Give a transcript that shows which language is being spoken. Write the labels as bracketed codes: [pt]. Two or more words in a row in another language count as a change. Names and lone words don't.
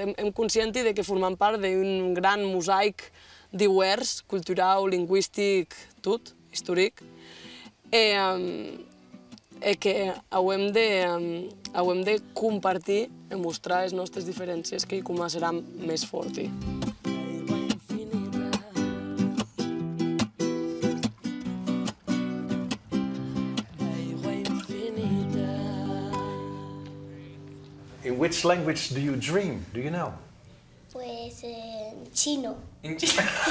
[ca] Hem conscienti que formem part d'un gran mosaic divers, cultural, lingüístic, tot, històric, i que hauem de compartir i mostrar les nostres diferències que hi començaran més fort. [en] In which language do you dream? Do you know? [es] Pues en chino. En chino.